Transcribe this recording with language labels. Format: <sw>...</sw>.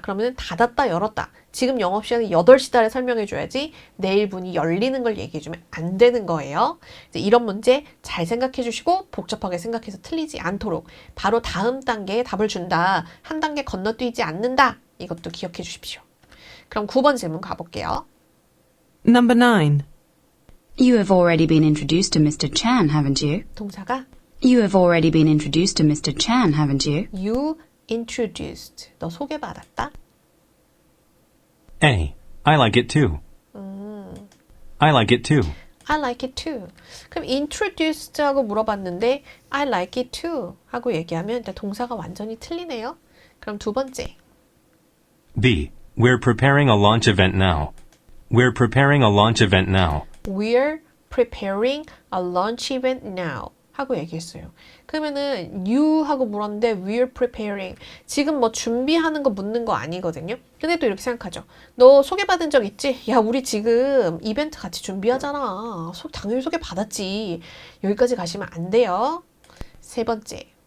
<ko>그러면 닫았다, 열었다. 지금 영업시간이 8시달에 설명해줘야지 내일 문이 열리는 걸 얘기해주면 안 되는 거예요. 이제 이런 문제 잘 생각해 주시고 복잡하게 생각해서 틀리지 않도록 바로 다음 단계에 답을 준다. 한 단계 건너뛰지 않는다. 이것도 기억해 주십시오. 그럼 9번 질문 가볼게요.</ko> <en>Number 9. You have already been introduced to Mr. Chan, haven't you?</en> <ko>동사가</ko> <en>You have already been introduced to Mr. Chan, haven't you? You introduced.</en> <ko>너 소개받았다?</ko> <en>A. I like it too. I like it too. I like it too.</en> <ko>그럼 introduced 하고 물어봤는데</ko> <en>I like it too</en> <ko>하고 얘기하면 일단 동사가 완전히 틀리네요. 그럼 두 번째.</ko> <en>B. We're preparing a launch event now. We're preparing a launch event now. We're preparing a launch event now</en> <ko>하고 얘기했어요. 그러면은 you 하고 물었는데</ko> <en>we're preparing</en> <ko>지금 뭐 준비하는 거 묻는 거 아니거든요. 근데 또 이렇게 생각하죠. 너 소개받은 적 있지? 야 우리 지금 이벤트 같이 준비하잖아. 당연히 소개받았지. 여기까지 가시면 안 돼요. 세 번째.</ko>